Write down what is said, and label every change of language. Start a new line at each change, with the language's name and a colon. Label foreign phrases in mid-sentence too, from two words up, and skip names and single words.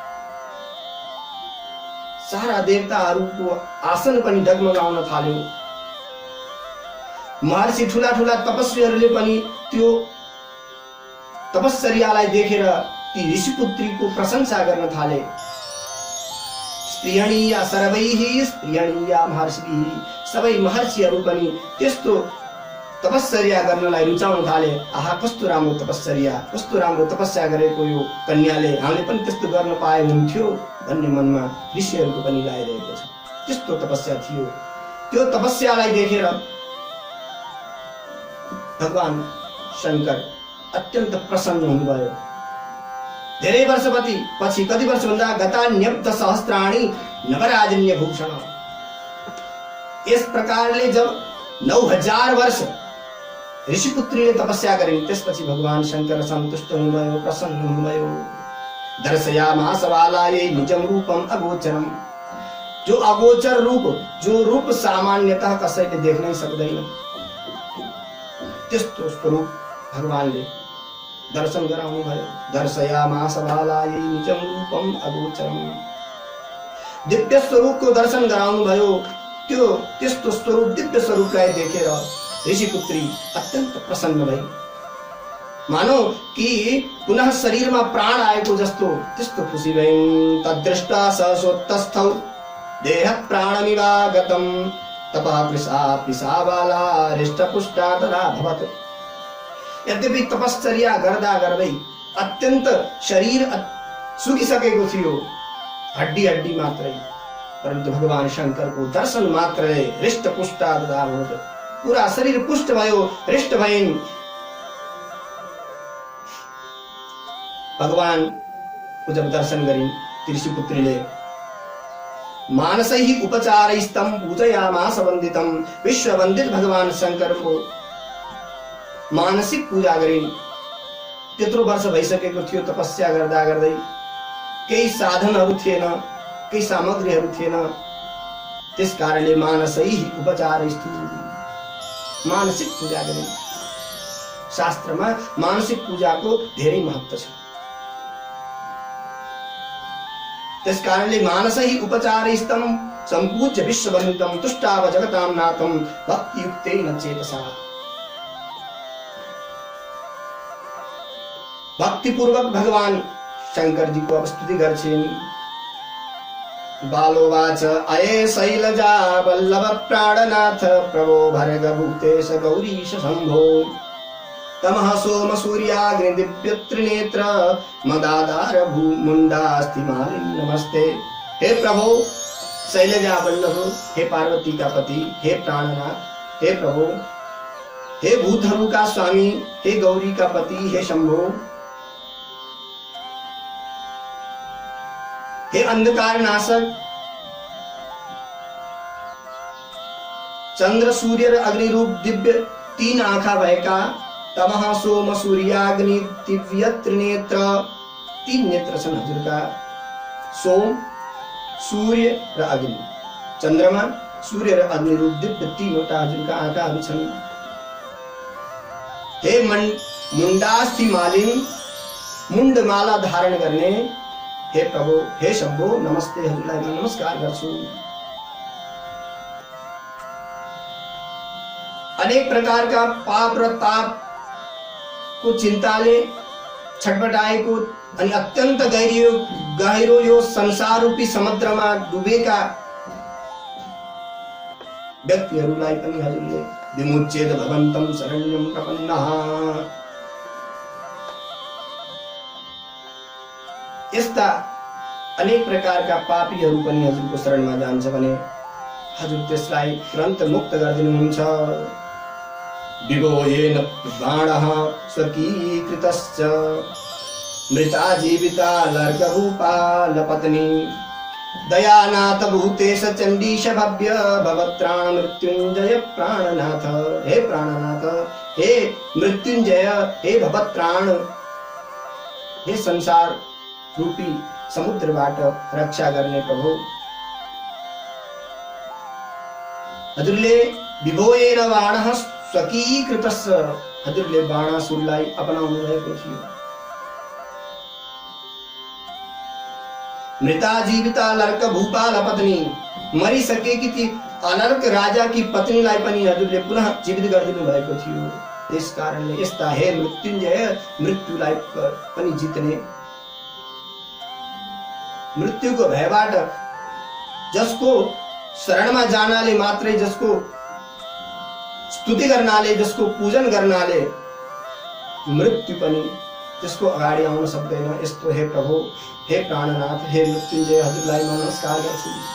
Nepali: सारा देवताहरूको आसन पनि डगमगाउन थाल्यो। महर्षि ठुला ठुला तपस्वीहरूले पनि त्यो तपश्चर्यालाई देखेर ती ऋषिपुत्रीको प्रशंसा गर्न थाले।
Sanskrit: स्त्रियणीया सर्वैः स्त्रियणीया महर्षिभिः,
Nepali: सबै महर्षिहरू पनि त्यस्तो तपश्चर्या गर्नलाई रुचाउन थाले। आहा, कस्तो राम्रो तपश्चर्या, कस्तो राम्रो तपस्या गरेको यो कन्याले, हामीले पनि त्यस्तो गर्न पाए हुन्थ्यो भन्ने मनमा ऋषिहरूको पनि लागिरहेको छ। त्यस्तो तपस्या थियो। त्यो तपस्यालाई देखेर भगवान शंकर अत्यन्त प्रसन्न हुनुभयो। धेरै वर्षपछि, कति वर्ष भन्दा
Sanskrit: गतान्यब्द सहस्त्राणि नवराजन्य भूषण।
Nepali: यस प्रकारले जब 9000 वर्ष ऋषिपुत्रीले तपस्या गरिन्, त्यसपछि भगवान शंकर सन्तुष्ट हुनुभयो, प्रसन्न हुनुभयो।
Sanskrit: दर्शयामास बालायै निजं रूपम अगोचरम।
Nepali: जो अगोचर रूप, जो रूप सामान्यतः कसैले देख्नै सक्दैन, त्यस्तो स्वरूप भगवानले दर्शन गराउनु भयो।
Sanskrit: दर्शयामास बालायै निजं रूपम अगोचरम।
Nepali: दिव्य स्वरूपको दर्शन गराउनु भयो। त्यो त्यस्तो स्वरूप, दिव्य स्वरूपलाई देखेर ऋषिपुत्री अत्यन्त प्रसन्न भई, मानो कि पुनः शरीरमा प्राण आएको जस्तो त्यस्तो खुसी भइन्।
Sanskrit: तद्दृष्टा सहसोत्तस्थौ देह प्राणमिवागतम् तपः कृशा बाला हृष्टपुष्टा तदा भवत्।
Nepali: यद्यपि तपश्चर्या गर्दा गर्दै अत्यन्त शरीर सुकिसकेको थियो, हड्डी हड्डी मात्रै, परन्तु भगवान शंकरको दर्शन मात्रले
Sanskrit: हृष्टपुष्टा तदा भवत्।
Nepali: पूरा शरीर पुष्ट भयो, हृष्ट भइन्। भगवानको जब दर्शन गरिन्,
Sanskrit: ऋषिपुत्रीले मानसैः उपचारैस्तं पूजयामास वन्दितं।
Nepali: विश्ववन्दित भगवान शंकरको मानसिक पूजा गरिन्। त्यत्रो वर्ष भइसकेको थियो तपस्या गर्दा गर्दै, केही साधनहरू थिएन, केही सामग्रीहरू थिएन। त्यसकारणले
Sanskrit: मानसैः उपचारैस्तु,
Nepali: मानसिक पूजा गरिन्। शास्त्रमा मानसिक पूजाको धेरै महत्त्व छ।
Sanskrit: त्यसकारणले मानसैः उपचारैस्तं सम्पूज्य विश्ववन्दितं तुष्टाव जगतां नाथं भक्तियुक्तेन चेतसा।
Nepali: भक्तिपूर्वक भगवान शंकर जी को स्तुति गर्छिन्।
Sanskrit: बालोवाच अये शैलजा वल्लभ प्राणनाथ प्रभो भर्गभूतेश गौरीश शंभो तमः सोम सूर्याग्नि दिव्य त्रिनेत्र मदाधार भूमुंडास्ति मालिन नमस्ते।
Nepali: हे प्रभु शैलजा वल्लभ, हे
Hindi: पार्वती का पति,
Nepali: हे प्राणनाथ, हे प्रभु, हे
Hindi: भूधरु का स्वामी,
Nepali: हे
Hindi: गौरी का पति,
Nepali: हे शंभो, हे अंधकार नाशक, चंद्र सूर्य र अग्नि रूप दिव्य 3 आँखा भएका,
Sanskrit: तमह सोम सूर्याग्नि दिव्य त्रिनेत्र,
Nepali: 3 नेत्र छन् हजुरका। सोम, सूर्य र अग्नि, चन्द्रमा, सूर्य र अग्नि रूप दिव्य 3वटा हजुरका आँखाहरू छन्। हे मुण्डास्थि मालिन, मुण्डमाला धारण गर्ने, हे प्रभु, हे शंभो, नमस्ते, हजुरलाई म नमस्कार गर्छु। अनेक प्रकारका पाप र ताप को चिन्ताले छटपटाएको अनि अत्यन्त गहिरो यो संसार रूपी समुद्रमा डुबेका व्यक्तिहरूलाई पनि हजुरले
Sanskrit: विमुच्येत भवन्तं शरण्यं प्रपन्नः
Nepali: यस्ता अनेक प्रकारका पापीहरू पनि हजुरको शरणमा जान्छ भने हजुर त्यसलाई तुरन्त मुक्त गरिदिनुहुन्छ।
Sanskrit: विभोयेन बाणः स्वकीकृतश्च मृता जीविता लर्कभूपालपत्नी दयानाथ भूतेश चण्डीश भव्य भवत्राण मृत्युंजय प्राणनाथ।
Nepali: हे प्राणनाथ, हे मृत्युंजय, हे भवत्राण, हे संसार रूपी समुद्रबाट रक्षा गर्ने प्रभु। हजुरले
Sanskrit: विभोयेन बाणः स्वकीकृतस्य,
Nepali: हजुरले बाणासुरलाई अपनाउनु भएको थियो।
Sanskrit: मृता जीविता लर्क भूपाल पत्नी,
Nepali: मरिसकेकी ती अलर्क राजा की पत्नीलाई पनि हजुरले पुनः जीवित गरिदिनु भएको थियो। त्यस कारणले यस्ता हे मृत्युञ्जय, मृत्युलाई पनि जित्ने, मृत्युको भयबाट जसको शरणमा जानाले मात्रै, जसको स्तुति गर्नाले, जसको पूजन गर्नाले मृत्यु पनि त्यसको अगाडि आउन सक्दैन, यस्तो हे प्रभु, हे प्राणनाथ, हे मृत्युञ्जय, हजुरलाई म नमस्कार गर्छु।